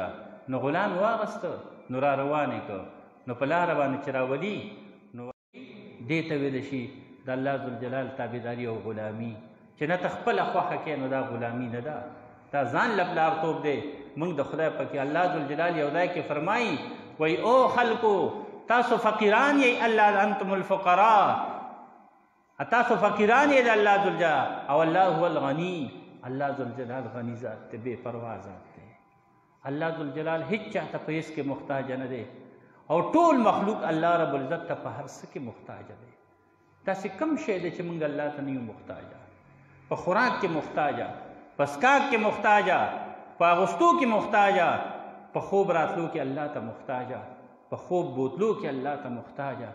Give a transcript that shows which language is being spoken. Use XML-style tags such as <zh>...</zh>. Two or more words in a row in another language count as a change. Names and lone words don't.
<ps>نو غلام یې واغسته نو را روان یې کړ. نو په لاره باندې چې راولي نو دې ته ویلی شي د الله ذوالجلال تابعداري او غلامي، چې نه ته خپله خوښه کوې نو دا غلامي نه ده، دا ځان له پلارتوب دی. موږ د خدای پکې الله ذوالجلال یو ځای کې فرمایي وایي او خلکو تاسو فقیران یئ،</ps> <ar>الله انتم الفقراء،</ar> <ps>تاسو فقیران یې د الله ذوالجلال او</ps> <ar>الله هو الغني.</ar> <ps>الله ذوالجلال غني ذات دی، بې پروا ذات دی. الله ذوالجلال هیڅ چاته په هېڅ کې محتاج نه دی او ټول مخلوق الله رب العزت ته په هر څه کې محتاج دی. داسې کم شی دی چې موږ الله ته نه یو محتاجه. په خوراک کې محتاجه، په څښاک کې محتاجه، په اغوستو کې محتاجه، په خوب راتلو کې الله ته محتاجه، په خوب بوتلو کې الله ته محتاجه.</ps>